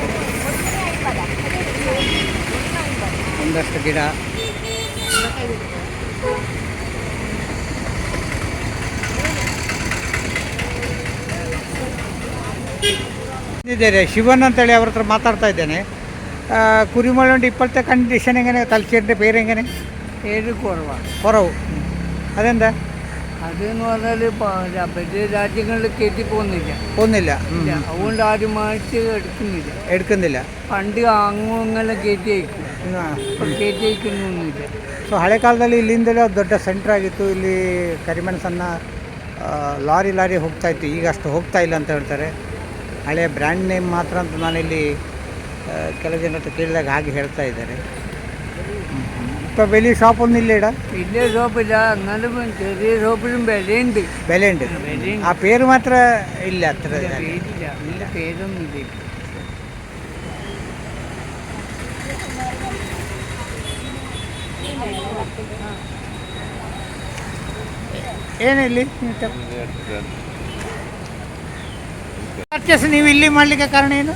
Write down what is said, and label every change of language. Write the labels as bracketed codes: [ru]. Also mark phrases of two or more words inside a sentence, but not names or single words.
[kn] ಒಂದಷ್ಟು ಗಿಡ, ಇದ್ದಾರೆ ಶಿವನ್ ಅಂತೇಳಿ ಅವ್ರ ಹತ್ರ ಮಾತಾಡ್ತಾ ಇದ್ದೇನೆ. [ml] കുരുമുളകുണ്ട് ഇപ്പോഴത്തെ കണ്ടീഷൻ എങ്ങനെ? തലശ്ശേരിൻ്റെ പേരെങ്ങനെ? പേര് കുറവ്. അതെന്താ? അതെന്ന് പറഞ്ഞാൽ വലിയ രാജ്യങ്ങളിൽ കയറ്റി പോകുന്നില്ല. അതുകൊണ്ട് ആരും മാറ്റി എടുക്കുന്നില്ല. പണ്ട് അങ്ങും അങ്ങനെ കയറ്റി അയക്കും, ഇപ്പം കയറ്റി അയക്കുന്നൊന്നുമില്ല. [kn] ಸೊ ಹಳೆ ಕಾಲದಲ್ಲಿ ಇಲ್ಲಿಂದಲೇ ದೊಡ್ಡ ಸೆಂಟ್ರ್ ಆಗಿತ್ತು. ಇಲ್ಲಿ ಕರಿಮೆಣಸನ್ನು ಲಾರಿ ಹೋಗ್ತಾಯಿತ್ತು. ಈಗ ಅಷ್ಟು ಹೋಗ್ತಾ ಇಲ್ಲ ಅಂತ ಹೇಳ್ತಾರೆ. ಹಳೆಯ [en] brand name [kn] ಮಾತ್ರ ಅಂತ ನಾನಿಲ್ಲಿ ಕೆಲವು ಜನ ಹತ್ರ ಕೇಳಿದಾಗ ಹಾಗೆ ಹೇಳ್ತಾ ಇದ್ದಾರೆ. [ml] ഇപ്പോൾ വലിയ ഷോപ്പൊന്നും ഇല്ല ഇവിടെ? വലിയ ഷോപ്പില്ല, എന്നാലും ചെറിയ ഷോപ്പിലും വിലയുണ്ട്. ആ പേര് മാത്രം ഇല്ല, അത്ര പേരില്ല, നല്ല പേരൊന്നും ഇല്ല. [kn] ಏನಿಲ್ಲಿ ಪರ್ಚೇಸ್ ನೀವು ಇಲ್ಲಿ ಮಾಡಲಿಕ್ಕೆ ಕಾರಣ ಏನು?